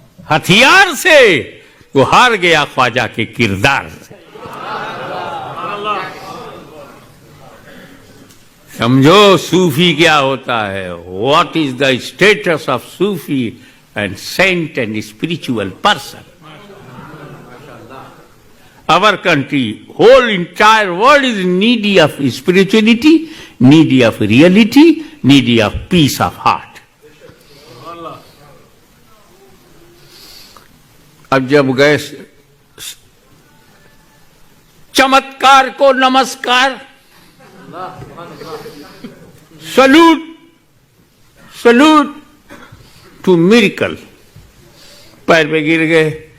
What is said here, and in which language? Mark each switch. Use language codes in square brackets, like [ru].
[hi] हथियार से वो हार गया ख्वाजा के किरदार से। समझो सूफी क्या होता है। [en] What is the status of Sufi and saint and spiritual person. Our country, whole entire world is needy of spirituality, needy of reality, needy of peace of heart. [hi] अब जब गए चमत्कार को नमस्कार, [en] salute salute to miracle, [hi] पैर पे गिर गए।